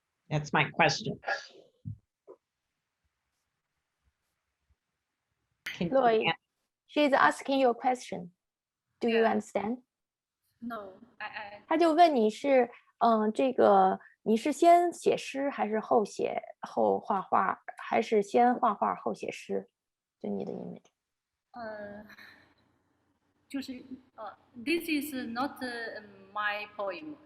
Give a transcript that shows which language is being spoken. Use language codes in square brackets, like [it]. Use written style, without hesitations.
[en] That's my question. Loy, she's asking you a question. Do you understand? No, [zh] 他就问你是，这个你是先写诗还是后画画，还是先画画后写诗？就你的 image。就是 [en] this is not my poem.